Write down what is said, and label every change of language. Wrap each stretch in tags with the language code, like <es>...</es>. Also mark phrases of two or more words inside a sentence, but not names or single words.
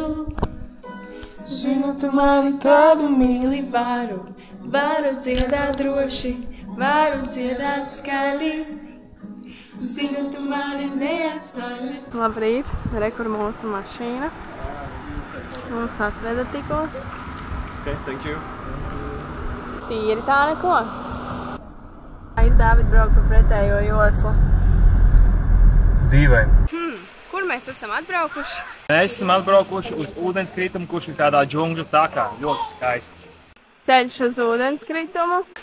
<lv>Zinu, tu mani tādu mīli varu dziedāt droši, varu dziedāt skaļi. Zinu, tu mani neatstāji. Labrīt, re, kur mūsu mašīna. Mums atveda tikko.</lv> <en>Okay, thank you.</en> <lv>Tīri tā neko. Dāvid brauk pa pretējo joslu. Dīvaini. Kur mēs esam atbraukuši? Mēs esam atbraukuši uz ūdenskritumu, kurš ir tādā džungļu takā. Ļoti skaisti. Ceļš uz ūdenskritumu.</lv>